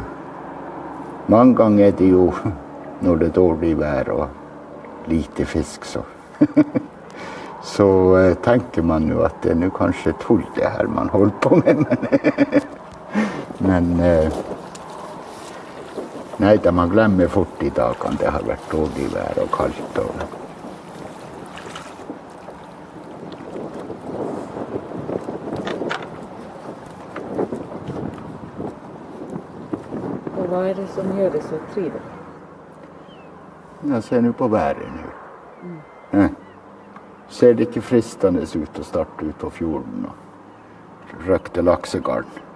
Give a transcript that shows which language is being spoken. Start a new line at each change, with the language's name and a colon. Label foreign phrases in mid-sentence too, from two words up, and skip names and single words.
Norwegian: Mange ganger er det jo når det er dårlig vær og lite fisk, så tenker man jo at det er nå kanskje tull det her man holder på med, men nei, da man glemmer fort I dagene det har vært dårlig vær og kaldt.
Swedish: Och vad är det som gör det så trivligt?
Norwegian: Jeg ser nå på været nå. Ja. Ser det ikke fristende ut å starte ut på fjorden og røkte laksegarn.